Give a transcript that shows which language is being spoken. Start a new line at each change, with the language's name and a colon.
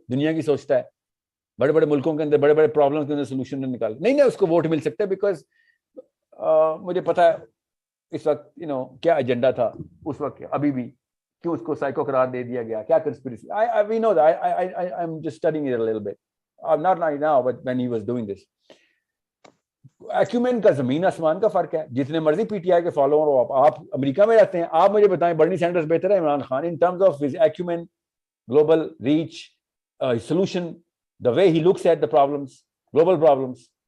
Urdu: دنیا کی سوچتا ہے, بڑے بڑے ملکوں کے اندر بڑے بڑے پرابلم کے اندر سولوشن نکال. نہیں اس کو ووٹ مل سکتا ہے بیکاز مجھے پتا ہے اس وقت کیا ایجنڈا تھا اس وقت, ابھی بھی کیوں اس کو سائیکو قرار دے دیا گیا, کیا conspiracy.
English: we know that. I'm just studying it a little bit. Not right now, but when he was doing this.
Urdu: Acumen کا زمین آسمان کا فرق ہے. جتنے مرضی پی ٹی آئی کے فالوور ہو, آپ امریکہ میں رہتے ہیں, آپ مجھے بتائیں برنی سینڈرز بہتر ہے Imran Khan
English: In terms of his acumen, global reach, solution, the way he looks at the problems, global problems.